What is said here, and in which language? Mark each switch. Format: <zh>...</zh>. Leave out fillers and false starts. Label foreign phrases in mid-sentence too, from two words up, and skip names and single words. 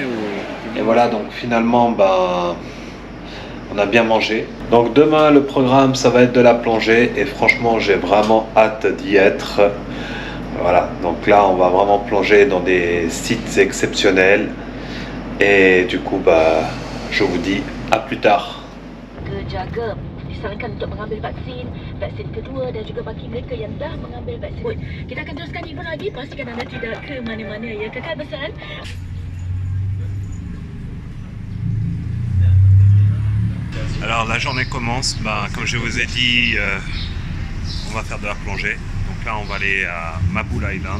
<fr>Et voilà, donc finalement, bah, on a bien mangé. Donc demain, le programme, ça va être de la plongée. Et franchement, j'ai vraiment hâte d'y être. Voilà, donc là, on va vraiment plonger dans des sites exceptionnels. Et du coup, bah, je vous dis à plus tard.</fr> <ms>Jaga disarankan untuk mengambil vaksin kedua dan juga bagi mereka yang dah mengambil vaksin. Kita akan teruskan info lagi, pastikan anda tidak ke mana-mana ya. Kekal bersama.</ms> <fr>Alors la journée commence, bah, comme je vous ai dit, on va faire de la plongée. Donc là, on va aller à Maboul Island.</fr>